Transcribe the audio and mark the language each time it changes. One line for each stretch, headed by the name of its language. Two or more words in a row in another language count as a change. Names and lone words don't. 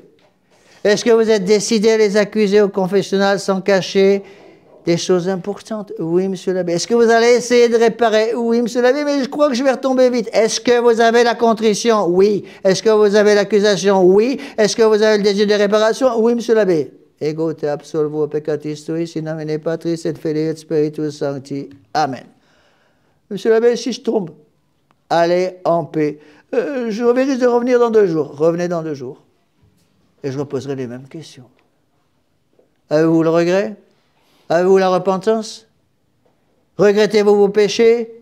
French: Est-ce que vous êtes décidé à les accuser au confessionnal sans cacher des choses importantes? Oui, monsieur l'abbé. Est-ce que vous allez essayer de réparer? Oui, monsieur l'abbé, mais je crois que je vais retomber vite. Est-ce que vous avez la contrition? Oui. Est-ce que vous avez l'accusation? Oui. Est-ce que vous avez le désir de réparation? Oui, monsieur l'abbé.
Latin: Ego te absolvo peccatis tuis, in nomine Patris et Filii et Spiritus Sancti. Amen.
French: Monsieur l'abbé, si je tombe, allez en paix. Je risque de revenir dans 2 jours. Revenez dans 2 jours. Et je reposerai les mêmes questions. Avez-vous le regret? Avez-vous la repentance? Regrettez-vous vos péchés?